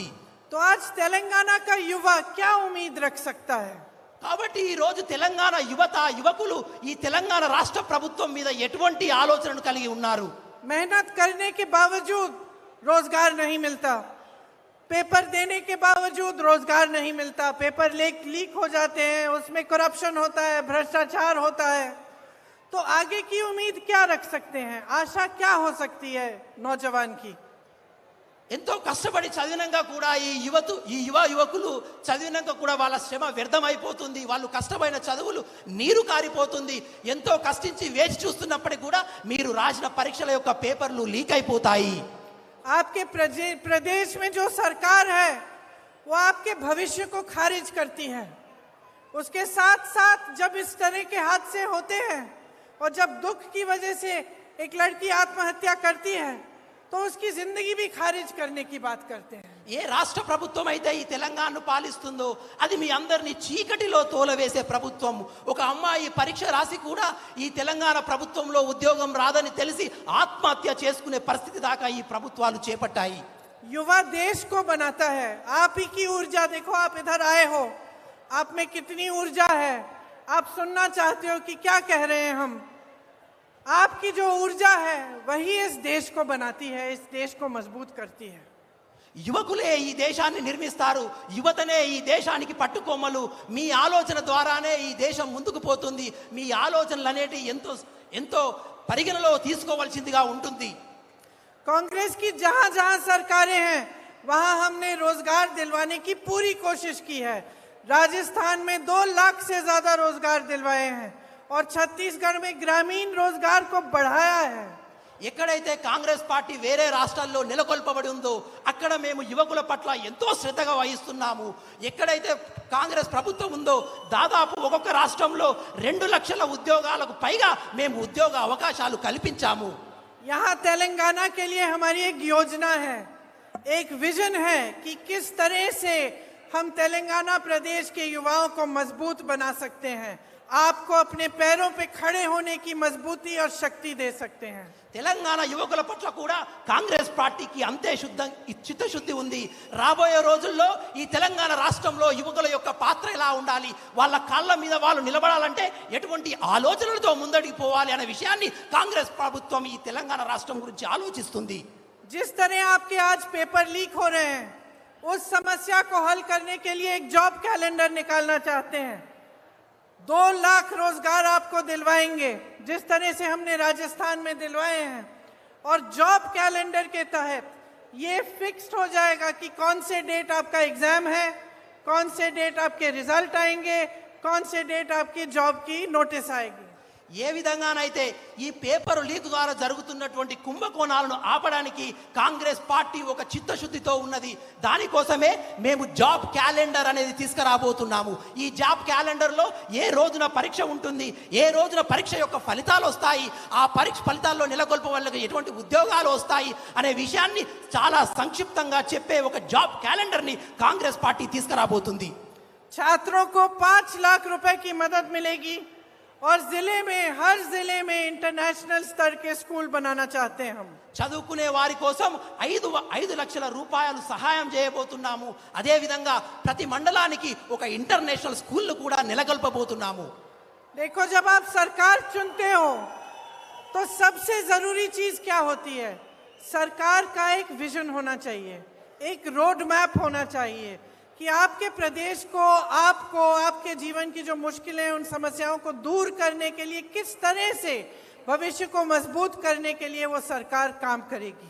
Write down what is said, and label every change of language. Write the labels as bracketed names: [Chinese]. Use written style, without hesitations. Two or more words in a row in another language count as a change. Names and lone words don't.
[Hindi] तो आज तेलंगाना का युवा क्या उम्मीद रख सकता है? [Telugu] కాబట్టి ఈ రోజు తెలంగాణ యువకులు ఈ తెలంగాణ రాష్ట్ర ప్రభుత్వం మీద ఎటువంటి ఆలోచనను కలిగి ఉన్నారు? [Hindi] मेहनत करने के बावजूद रोजगार नहीं मिलता, पेपर देने के बावजूद रोजगार नहीं मिलता, [English] paper leak [Hindi] हो जाते हैं, उसमें करप्शन होता है, भ्रष्टाचार होता है। तो आगे की उम्मीद क्या रख सकते हैं? आशा क्या हो सकती है नौजवान की? [Telugu] ఎంతో కష్టపడి చదివినాక కూడా ఈ యువకులు చదివినాక కూడా వాళ్ళ శ్రమ వ్యర్థమైపోతుంది, వాళ్ళు కష్టమైన చదువులు నీరు కారిపోతుంది. ఎంతో కష్టించి వేచి చూస్తున్నప్పటికీ కూడా మీరు రాసిన పరీక్షల యొక్క [English] papers leak [Telugu] అయిపోతాయి. [Hindi] आपके प्रदेश में जो सरकार है वो आपके भविष्य को खारिज करती है। उसके साथ साथ जब इस तरह के हादसे होते हैं और जब दुख की वजह से एक लड़की आत्महत्या करती है तो उसकी जिंदगी भी खारिज करने की बात करते हैं। [Telugu] ఏ రాష్ట్ర ప్రభుత్వం అయితే ఈ తెలంగాణను పాలిస్తుందో అది మీ అందరినీ చీకటిలో తోలవేసే ప్రభుత్వం. ఒక అమ్మాయి పరీక్ష రాసి కూడా ఈ తెలంగాణ ప్రభుత్వంలో ఉద్యోగం రాదని తెలిసి ఆత్మహత్య చేసుకునే పరిస్థితి దాకా ఈ ప్రభుత్వాలు చేపట్టాయి. [Hindi] युवा देश को बनाता है। आप ही की ऊर्जा देखो, आप इधर आए हो, आप में कितनी ऊर्जा है। आप सुनना चाहते हो कि क्या कह रहे हैं हम। आपकी जो ऊर्जा है वही इस देश को बनाती है, इस देश को मजबूत करती है। [Telugu] యువకులే ఈ దేశాన్ని నిర్మిస్తారు, యువతనే ఈ దేశానికి పట్టుకొమ్మలు. మీ ఆలోచన ద్వారానే ఈ దేశం ముందుకు పోతుంది. మీ ఆలోచనలు అనేటి ఎంతో ఎంతో పరిగణలో తీసుకోవాల్సిందిగా ఉంటుంది. [Hindi] कांग्रेस की जहां जहां सरकारें हैं वहां हमने रोजगार दिलवाने की पूरी कोशिश की है। राजस्थान में 2 लाख से ज्यादा रोजगार दिलवाए हैं और छत्तीसगढ़ में ग्रामीण रोजगार को बढ़ाया है। [Telugu] ఎక్కడైతే కాంగ్రెస్ పార్టీ వేరే రాష్ట్రాల్లో నెలకొల్పబడి ఉందో అక్కడ మేము యువకుల పట్ల ఎంతో శ్రద్ధగా వహిస్తున్నాము. ఎక్కడైతే కాంగ్రెస్ ప్రభుత్వం ఉందో దాదాపు ఒక్కొక్క రాష్ట్రంలో 2 లక్షల ఉద్యోగాలకు పైగా మేము ఉద్యోగ అవకాశాలు కల్పించాము. [Hindi] यहाँ तेलंगाना के लिए हमारी एक योजना है, एक विजन है कि किस तरह से हम तेलंगाना प्रदेश के युवाओं को मजबूत बना सकते हैं, आपको अपने पैरों पे खड़े होने की मजबूती और शक्ति दे सकते हैं। [Telugu] తెలంగాణ యువకుల పట్ల కూడా కాంగ్రెస్ పార్టీకి అంతే చిత్తశుద్ధి ఉంది. రాబోయే రోజుల్లో ఈ తెలంగాణ రాష్ట్రంలో యువకుల యొక్క పాత్ర ఎలా ఉండాలి, వాళ్ళ కాళ్ళ మీద వాళ్ళు నిలబడాలంటే ఎటువంటి ఆలోచనలతో ముందడికి పోవాలి అనే విషయాన్ని కాంగ్రెస్ ప్రభుత్వం ఈ తెలంగాణ రాష్ట్రం గురించి ఆలోచిస్తుంది. [Hindi] जिस तरह आपके आज [English] paper leak [Hindi] हो रहे हैं उस समस्या को हल करने के लिए एक [English] job calendar [Hindi] निकालना चाहते हैं। 2 लाख रोजगार आपको दिलवाएंगे जिस तरह से हमने राजस्थान में दिलवाए हैं। और [English] job calendar [Hindi] के तहत ये फिक्स्ड हो जाएगा कि कौन से डेट आपका एग्जाम है, कौन से डेट आपके रिजल्ट आएंगे, कौन से डेट आपकी जॉब की नोटिस आएगी। [Telugu] ఏ విధంగానైతే ఈ [English] paper leak [Telugu] ద్వారా జరుగుతున్నటువంటి కుంభకోణాలను ఆపడానికి కాంగ్రెస్ పార్టీ ఒక చిత్తశుద్ధితో ఉన్నది. దానికోసమే మేము [English] job calendar [Telugu] అనేది తీసుకురాబోతున్నాము. ఈ [English] job calendarలో [Telugu] ఏ రోజున పరీక్ష ఉంటుంది, ఏ రోజున పరీక్ష యొక్క ఫలితాలు వస్తాయి, ఆ పరీక్ష ఫలితాల్లో నెలకొల్ప వాళ్ళకి ఎటువంటి ఉద్యోగాలు వస్తాయి అనే విషయాన్ని చాలా సంక్షిప్తంగా చెప్పే ఒక [English] job calendarని [Telugu] కాంగ్రెస్ పార్టీ తీసుకురాబోతుంది. [Hindi] छात्रों को 5 लाख रुपए की मदद मिलेगी और हर जिले में इंटरनेशनल स्तर के स्कूल बनाना चाहते हैं हम। [Telugu] చదువుకునే వారి కోసం 5 లక్షల రూపాయలు సహాయం చేయబోతున్నాము. అదే విధంగా ప్రతి మండలానికి ఒక [English] international school [Telugu] కూడా నెలకొల్పబోతున్నాము. [Hindi] देखो, जब आप सरकार चुनते हो तो सबसे जरूरी चीज क्या होती है? सरकार का एक विजन होना चाहिए, एक [English] road map [Hindi] होना चाहिए कि आपके प्रदेश को, आपको, आपके जीवन की जो मुश्किलें, उन समस्याओं को दूर करने के लिए किस तरह से भविष्य को मजबूत करने के लिए वो सरकार काम करेगी।